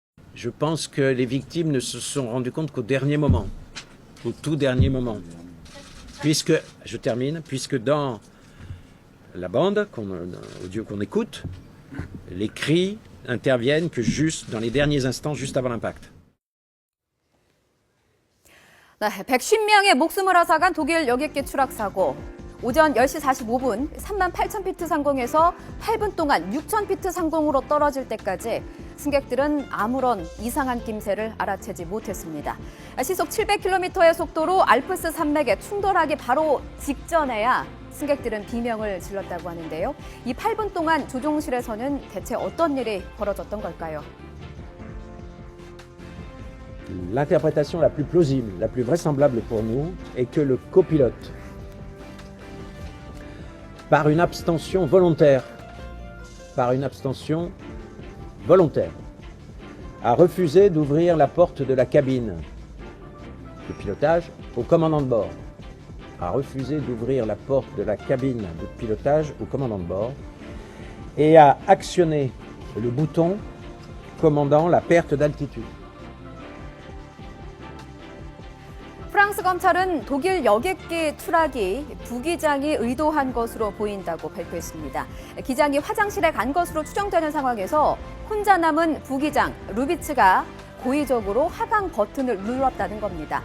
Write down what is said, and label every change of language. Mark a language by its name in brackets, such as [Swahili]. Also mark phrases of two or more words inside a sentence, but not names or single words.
[French] Je pense que les victimes ne se sont rendues compte qu'au dernier moment, au tout dernier moment. Puisque, je termine, puisque dans la bande audio qu'on écoute, les cris interviennent que juste dans les derniers instants, juste avant l'impact. [Korean] 네, 150명의 목숨을 앗아간 독일 여객기 추락 사고. 오전 10시 45분 38,000피트 상공에서 8분 동안 6,000피트 상공으로 떨어질 때까지 승객들은 아무런 이상한 김새를 알아채지 못했습니다. 시속 700km의 속도로 알프스 산맥에 충돌하기 바로 직전에야 승객들은 비명을 질렀다고 하는데요. 이 8분 동안 조종실에서는 대체 어떤 일이 벌어졌던 걸까요? [French] L'interprétation la plus plausible, la plus vraisemblable pour nous est que le copilote, par une abstention volontaire, a refusé d'ouvrir la porte de la cabine de pilotage au commandant de bord. Et a actionné le bouton commandant la perte d'altitude. [Korean] 프랑스 검찰은 독일 여객기 추락이 부기장이 의도한 것으로 보인다고 발표했습니다. 기장이 화장실에 간 것으로 추정되는 상황에서 혼자 남은 부기장 루비츠가 고의적으로 하강 버튼을 눌렀다는 겁니다.